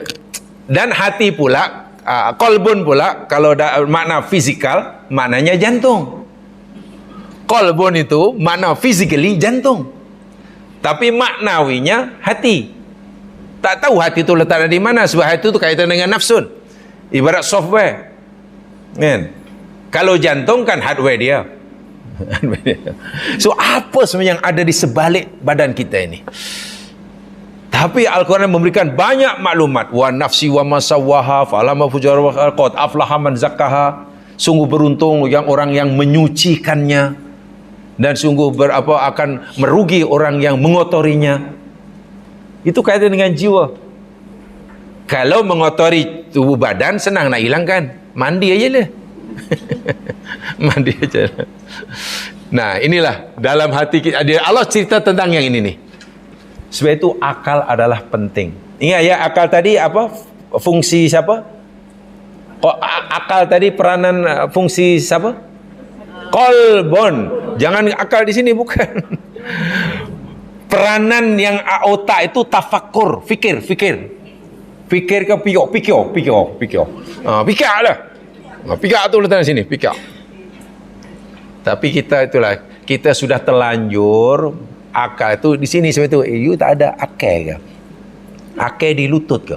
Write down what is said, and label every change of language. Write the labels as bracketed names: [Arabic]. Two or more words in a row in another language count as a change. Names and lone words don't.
[Malay] Dan hati pula, kolbun pula, kalau ada makna fisikal, maknanya jantung. Kolbun itu makna physically jantung. Tapi maknawinya hati. Tak tahu hati itu letaknya di mana, sebab hati itu kaitan dengan nafsun. Ibarat software. Kan? Kalau jantung kan hardware dia. So apa sebenarnya yang ada di sebalik badan kita ini? Tapi Al-Quran memberikan banyak maklumat. [Arabic] ونفس وما سواها فألهمها فجورها وقد أفلح من زكاها. [Malay] Sungguh beruntung yang orang yang menyucikannya, dan sungguh akan merugi orang yang mengotorinya. Itu kaitan dengan jiwa. Kalau mengotori tubuh badan senang nak hilangkan, mandi aja lah. Mandi aja. Nah, inilah dalam hati kita. Allah cerita tentang yang ini nih. Sebab itu akal adalah penting. Ingat ya, akal tadi apa? Fungsi siapa? Akal tadi peranan fungsi siapa? Kolbon. Jangan akal di sini, bukan. Peranan yang otak itu tafakur, fikir. Fikir ke pikir. Pikir lah. Pikir tu letak di sini, pikir. Tapi kita sudah terlanjur akal itu di sini sebab itu. You tak ada akal ke? Akal di lutut ke?